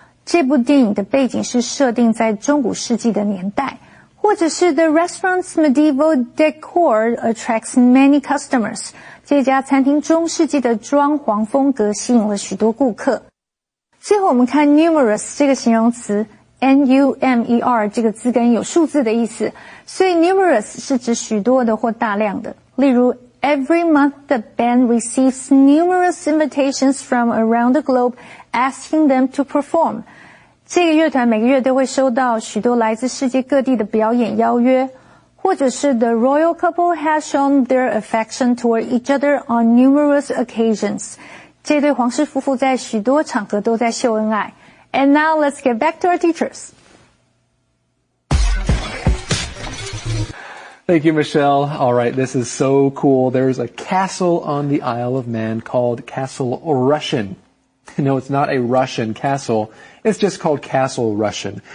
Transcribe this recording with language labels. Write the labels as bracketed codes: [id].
[zh] 这部电影的背景是设定在中古世纪的年代，或者是 [en] The restaurant's medieval decor attracts many customers。 [zh] 这家餐厅中世纪的装潢风格吸引了许多顾客。最后我们看 numerous 这个形容词 N-U-M-E-R 这个字根有数字的意思，所以 numerous 是指许多的或大量的。例如 [en] Every month the band receives numerous invitations from around the globe asking them to perform. [zh] 这个乐团每个月都会收到许多来自世界各地的表演邀约。或者是 [en] The royal couple has shown their affection toward each other on numerous occasions. [zh] 这对皇室夫妇在许多场合都在秀恩爱。 [en] And now let's get back to our teachers. Thank you, Michelle. All right, this is so cool. There's a castle on the Isle of Man called Castle Russian. No, it's not a Russian castle. It's just called Castle Russian.